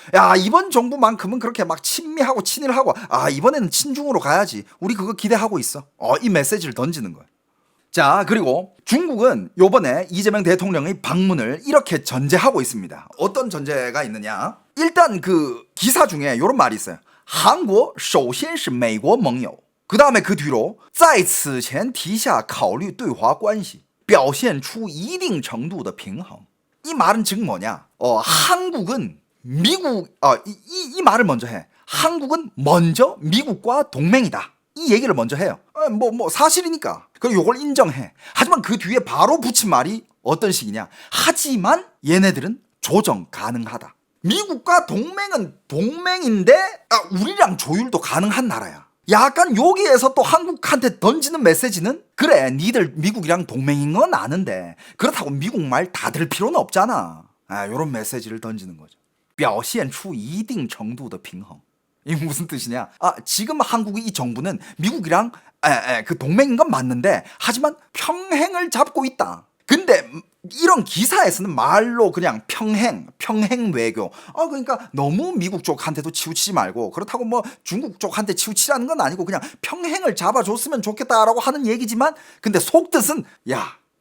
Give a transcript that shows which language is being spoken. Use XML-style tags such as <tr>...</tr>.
<ko>야, 이번 정부만큼은 그렇게 막 친미하고 친일하고 이번에는 친중으로 가야지. 우리 그거 기대하고 있어. 이 메시지를 던지는 거예요. 자, 그리고 중국은 요번에 이재명 대통령의 방문을 이렇게 전제하고 있습니다. 어떤 전제가 있느냐? 일단 그 기사 중에 요런 말이 있어요.</ko> <zh>한국 首先是美国盟友.</zh> <ko>그 다음에 그 뒤로</ko> <zh>在此前提下考虑对华关系表现出一定程度的平衡.</zh> <ko>이 말은 즉 뭐냐? 한국은 미국 이 말을 먼저 해. 한국은 먼저 미국과 동맹이다. 이 얘기를 먼저 해요. 뭐 사실이니까. 그리고 요걸 인정해. 하지만 그 뒤에 바로 붙인 말이 어떤 식이냐? 하지만 얘네들은 조정 가능하다. 미국과 동맹은 동맹인데 우리랑 조율도 가능한 나라야. 약간 여기에서 또 한국한테 던지는 메시지는 그래, 니들 미국이랑 동맹인 건 아는데 그렇다고 미국 말 다 들을 필요는 없잖아. 요런 메시지를 던지는 거죠.</ko> <zh>表现出一定程度的平衡.</zh> <ko>이게 무슨 뜻이냐? 지금 한국의 이 정부는 미국이랑 그 동맹인 건 맞는데 하지만 평행을 잡고 있다. 근데 이런 기사에서는 말로 그냥 평행 외교. 그러니까 너무 미국 쪽한테도 치우치지 말고 그렇다고 뭐 중국 쪽한테 치우치라는 건 아니고 그냥 평행을 잡아줬으면 좋겠다라고 하는 얘기지만 근데 속뜻은 야,</ko>